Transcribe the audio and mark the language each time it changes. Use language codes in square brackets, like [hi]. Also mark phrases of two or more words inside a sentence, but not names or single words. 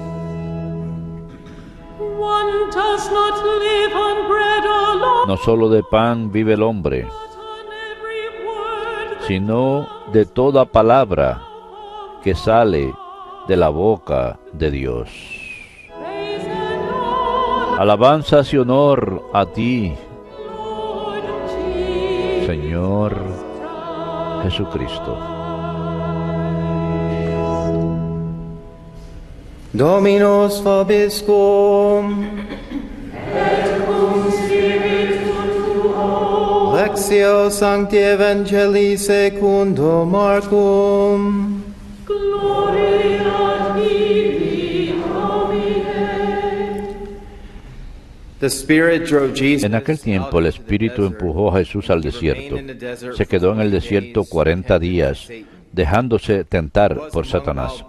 [es] No solo de pan vive el hombre, sino de toda palabra que sale de la boca de Dios. Alabanzas y honor a ti, Señor Jesucristo. [la] Dominus vobiscum. Et cum spiritu tuo. Lectio Sancti Evangelii secundo Marcum. [es] En aquel tiempo el Espíritu empujó a Jesús al desierto. Se quedó en el desierto 40 días, dejándose tentar por Satanás.